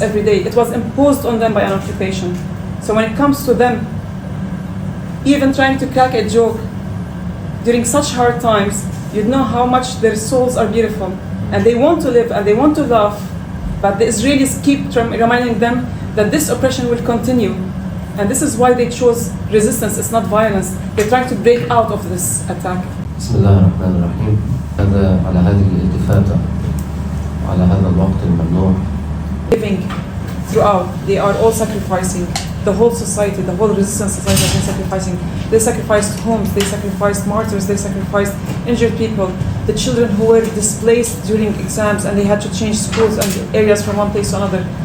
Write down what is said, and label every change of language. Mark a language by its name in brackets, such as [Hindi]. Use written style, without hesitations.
[English] Every day, it was imposed on them by an occupation. So when it comes to them, even trying to crack a joke during such hard times, you'd know how much their souls are beautiful and they want to live and they want to love, but the Israelis keep reminding them that this oppression will continue. And this is why they chose resistance, it's not violence. They're trying to break out of this attack. [Arabic] بسم الله الرحمن الرحيم. هذا على هذه الالتفاتة وعلى هذا الوقت الممنوع. [English] Living throughout, they are all sacrificing. The whole society, the whole resistance society has been sacrificing. They sacrificed homes, they sacrificed martyrs, they sacrificed injured people, the children who were displaced during exams and they had to change schools and areas from one place to another.